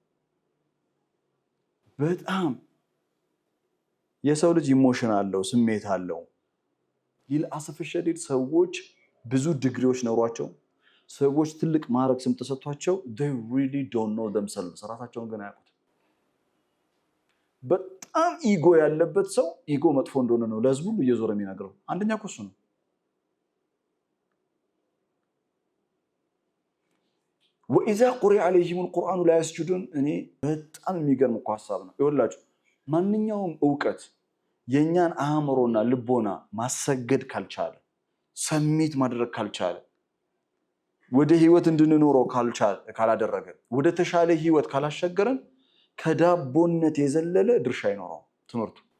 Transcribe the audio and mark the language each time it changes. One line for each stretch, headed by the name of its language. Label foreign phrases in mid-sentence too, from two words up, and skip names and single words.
Amharic: በጣም የሰው ልጅ ኢሞሽን አለው፣ ስሜት አለው።
Arabic: للأسف الشديد
Amharic: ሰዎች ብዙ ዲግሪዎች ኖሯቸው ሰዎች ትልቅ ማዕረግ ስም ተሰጥቷቸው
English: they really don't know themselves
Amharic: ራሳቸውን ግን አያውቁት። በጣም ኢጎ ያለበት ሰው ኢጎ መጥፎ እንደሆነ ነው ለህዝቡ ሁሉ እየዞረ የሚናገረው። አንደኛ እኮ እሱ ነው።
Arabic: وإذا قرئ عليهم القرآن لا يسجدون
Amharic: እኔ በጣም የሚገርም እኮ ሐሳብ ነው። ይኸውላችሁ ማንኛውም ዕውቀት የኛን አእምሮና ልቦና ማሰገድ ካልቻለ ሰሚት ማድረግ ካልቻለ ወደ ህይወት እንድንኖረው ካላደረገ ወደ ተሻለ ህይወት ካላሸገረን ከዳቦነት የዘለለ ድርሻ አይኖረው ትምህርቱ።